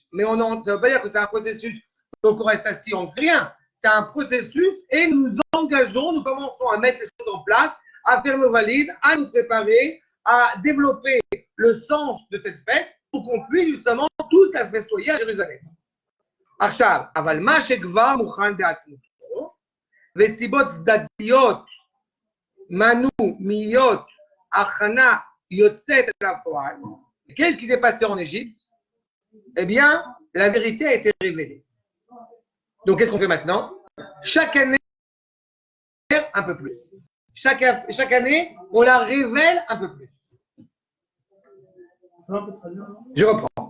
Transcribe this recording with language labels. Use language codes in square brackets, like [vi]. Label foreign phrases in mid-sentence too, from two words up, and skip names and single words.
[fr] Mais ça ne veut pas dire que c'est un processus, donc on reste assis, on ne fait rien. C'est un processus et nous engageons, nous commençons à mettre les choses en place, à faire nos valises, à nous préparer, à développer le sens de cette fête pour qu'on puisse justement tous la festoyer à Jérusalem. [he] עכשיו, אבל מה שכבר מוכן בעצמותו, וסיבות צדדיות מנעו מהיות הכנה יוצאת אל הפועל, [fr] qu'est-ce qui s'est passé en Égypte? Eh bien, la vérité a été révélée. Donc, qu'est-ce qu'on fait maintenant? Chaque année, un peu plus. Chaque année, on la révèle un peu plus. Je reprends.